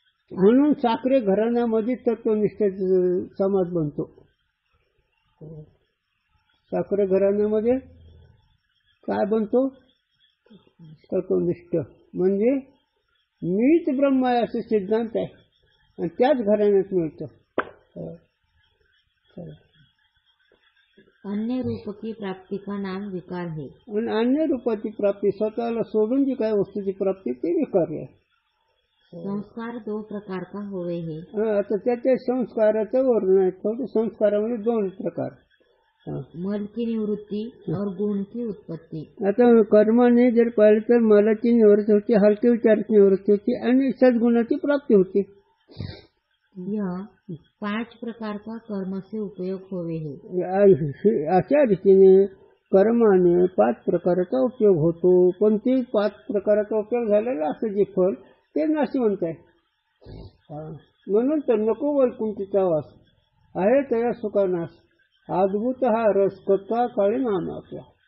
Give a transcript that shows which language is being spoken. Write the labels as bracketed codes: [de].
[mr] म्हणून साखरे घराण्यामध्ये तत्वनिष्ठ समाज बनतो. साखरे घराण्यामध्ये काय बनतो, तत्वनिष्ठ, म्हणजे मीच ब्रह्म आहे असे सिद्धांत आहे, आणि त्याच घराण्यात मिळतं. [hi] अन्य रूप की प्राप्ति का नाम विकार है. [mr] आणि अन्य रूपाची प्राप्ती, स्वतःला सोडून जी काय वस्तूची प्राप्ती ते विकार आहे. [hi] संस्कार 2 प्रकार का होवे है. [mr] आता त्याच्या संस्काराचं वर्णन आहे. थोडं संस्कारामध्ये 2 प्रकार, [hi] मल की निवृत्ती और गुण की उत्पत्ती. [mr] आता कर्माने जर पाहिलं तर मलाची निवृत्ती होती, हलकी विचाराची निवृत्ती होती, आणि सद्गुणाची प्राप्ती होती. [hi] यह 5 प्रकार का कर्म से उपयोग होवे है. [mr] अशा रीतीने कर्माने 5 प्रकाराचा उपयोग होतो, पण ते 5 प्रकाराचा उपयोग झालेला असं जे फल ते नाशवंत आहे. म्हणून तर नको वैकुंठीचा वास आहे तया सुखानाश, अद्भुत हा रस कथा काळी नाम आपला.